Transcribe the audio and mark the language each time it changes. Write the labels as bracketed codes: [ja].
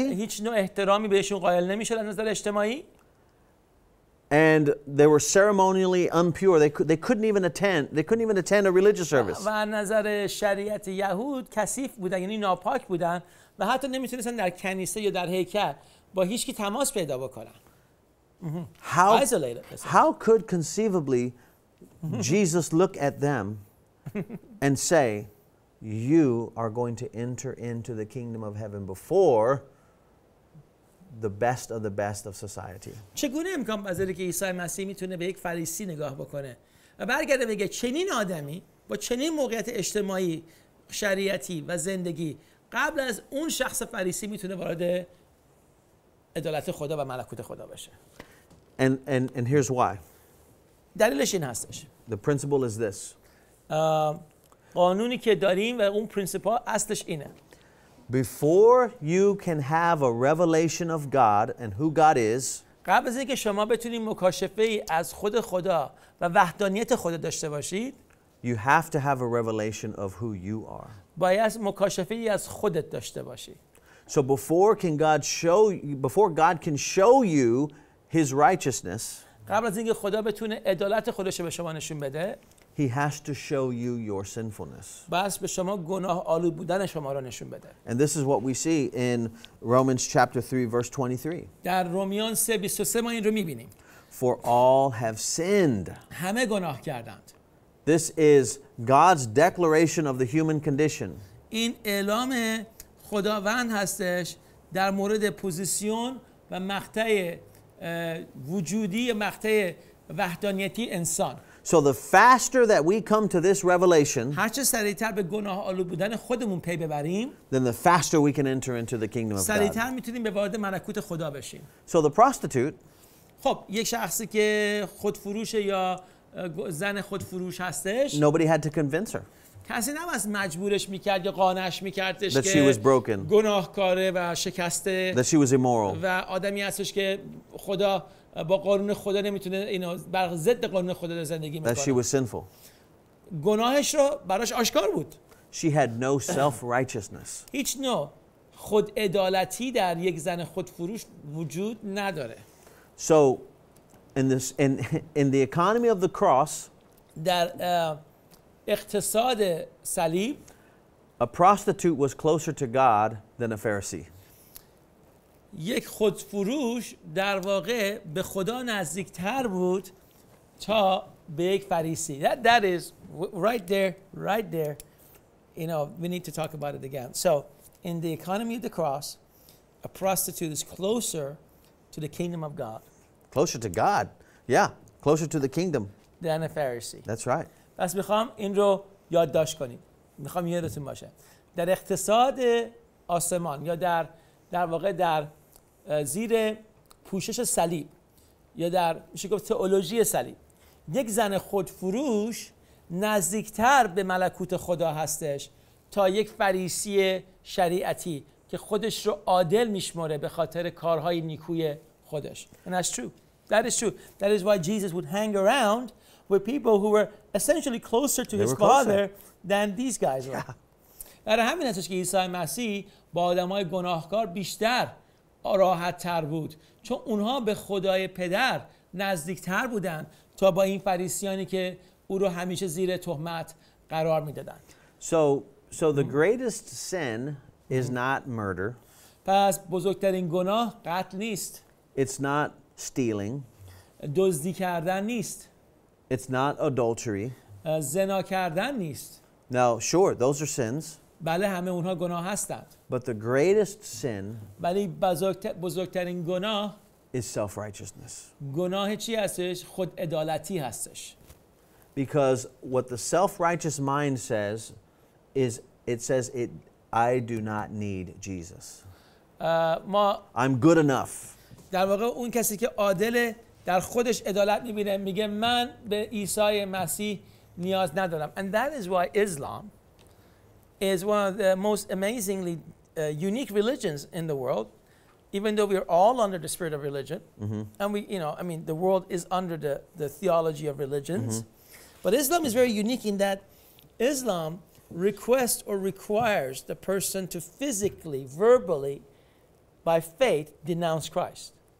[fa] هیچ نوع احترامی بهشون قائل نمیشد از نظر اجتماعی. [en] And they were ceremonially impure. They couldn't even attend a religious service. [fa] و از نظر شریعت یهود کثیف بودن، یعنی ناپاک بودن و حتی نمیتونستن در کنیسه یا در هیکل با هیچ کی تماس پیدا بکنن. [en] How could conceivably Jesus look at them and say, "You are going to enter into the kingdom of heaven before the best of the best of society"? [fa] چگونه امکان پذیره که عیسی مسیح میتونه به یک فریسی نگاه بکنه و برگرده بگه چنین آدمی با چنین موقعیت اجتماعی، شریعتی و زندگی قبل از اون شخص فریسی میتونه وارد عدالت خدا و ملکوت خدا بشه. [en] And here's why. [fa] دلیلش این هستش. [en] The principle is this. [fa] قانونی که داریم و اون پرینسیپل اصلش اینه. [en] Before you can have a revelation of God and who God is, [fa] قبل از اینکه شما بتونید مکاشفه ای از خود خدا و وحدانیت خدا داشته باشید، [en] you have to have a revelation of who you are. [fa] باید مکاشفه ای از خودت داشته باشی. [en] So before God can show you his righteousness, [fa] قبل از اینکه خدا بتونه عدالت خودش رو به شما نشون بده، [en] he has to show you your sinfulness. [fa] بس به شما گناه آلود بودن شما رو نشون بده. [en] And this is what we see in Romans chapter 3 verse 23. [fa] در رومیان 3:23 ما این رو می‌بینیم. [en] For all have sinned. [fa] همه گناه کردند. [en] This is God's declaration of the human condition. [fa] این اعلام خداوند هستش در مورد پوزیسیون و مقطع وجودی، مقطع وحدانیتی انسان. [en] So the faster that we come to this revelation, [fa] هر چه سریعتر به گناه آلود بودن خودمون پی ببریم، [en] then the faster we can enter into the kingdom of God. [fa] سریعتر میتونیم به وارد ملکوت خدا بشیم. [en] So the prostitute, [fa] خب یک شخصی که خودفروش یا زن خودفروش هستش، [en] nobody had to convince her [fa] کسی نباید مجبورش میکرد یا قانعش میکردش [en] that she [fa] که [en] was broken, [fa] گناهکاره و شکسته [en] that she was immoral. [fa] و آدمی هستش که خدا با قانون خدا نمیتونه اینو بر ضد قانون خدا زندگی [en] that she [fa] میکنه. [en] was sinful. [fa] گناهش رو براش آشکار بود. [en] She had no self-righteousness. [fa] هیچ نوع خود عدالتی در یک زن خودفروش وجود نداره. [en] So in the economy of the cross, [fa] در اقتصاد صلیب [en] a prostitute was closer to God than a Pharisee. [fa] یک خودفروش در واقع به خدا نزدیکتر بود تا به یک فریسی. [en] That is right there. You know, we need to talk about it again. So, in the economy of the cross, a prostitute is closer to the kingdom of God. Closer to God. Yeah, closer to the kingdom than a Pharisee. That's right. [fa] پس میخوام این رو یادداشت کنیم. میخوام یادتون باشه. در اقتصاد آسمان یا در واقع در زیر پوشش صلیب یا در میشه گفت تئولوژی صلیب یک زن خودفروش نزدیکتر به ملکوت خدا هستش تا یک فریسی شریعتی که خودش رو عادل میشمره به خاطر کارهای نیکوی خودش. [en] And that's true. That is true. That is why Jesus would hang around with people who were essentially closer to his father than these guys were. [fa] در همین هستش که عیسی مسیح با آدمای گناهکار بیشتر راحت تر بود چون اونها به خدای پدر نزدیکتر بودن تا با این فریسیانی که او رو همیشه زیر تهمت قرار میدادن. [en] So the greatest sin is not murder. [fa] پس بزرگترین گناه قتل نیست. [en] It's not stealing. [fa] دزدی کردن نیست. [en] It's not adultery. [fa] زنا کردن نیست. [en] Now, sure, those are sins. [fa] بله همه اونها گناه هستند. [en] But the greatest sin [fa] ولی بزرگترین گناه [en] is self-righteousness. [fa] گناه چی هستش؟ خود عدالتی هستش. [en] Because what the self-righteous mind says is I do not need Jesus. I'm good enough. [fa] در واقع اون کسی که عادل در خودش عدالت میبینه میگه من به عیسی مسیح نیاز ندارم. [en] And that is why Islam is one of the most amazingly unique religions in the world, even though we are all under the spirit of religion. And we, I mean, the world is under the theology of religions. But Islam is very unique in that Islam requests or requires the person to physically, verbally, by faith, denounce Christ.